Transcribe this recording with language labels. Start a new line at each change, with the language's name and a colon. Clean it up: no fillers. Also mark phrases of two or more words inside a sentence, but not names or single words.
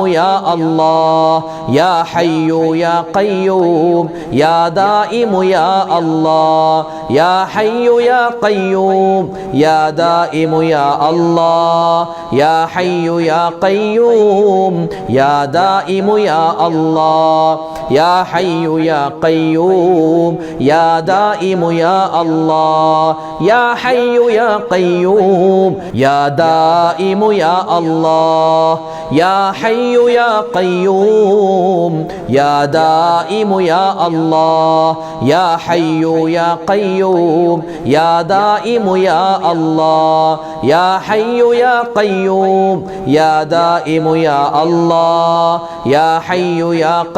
Arabic: يا الله يا حي يا قيوم يا دائم يا الله يا حي يا قيوم يا دائم يا الله يا حي يا قيوم يا دائم يا الله يا حي يا قيوم يا دائم يا الله يا حي يا قيوم يا دائم يا الله يا حي يا قيوم يا دائم يا الله يا حي يا قيوم يا دائم يا الله يا حي يا قيوم يا دائم يا الله يا حي يا